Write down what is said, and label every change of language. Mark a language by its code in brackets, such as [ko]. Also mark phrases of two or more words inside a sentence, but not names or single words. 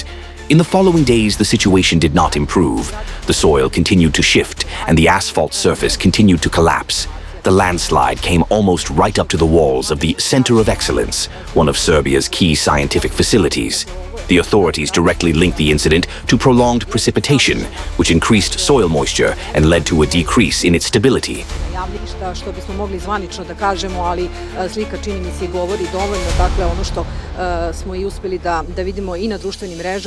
[en] In the following days, the situation did not improve. The soil continued to shift, and the asphalt surface continued to collapse. The landslide came almost right up to the walls of the Center of Excellence, one of Serbia's key scientific facilities. The authorities directly linked the incident to prolonged precipitation, which increased soil moisture and led to a decrease in its stability. [sr] Što bismo mogli zvanično da kažemo, ali slika čini mi se govori dovoljno, dakle ono što smo i uspeli da vidimo i na društvenim mrežama.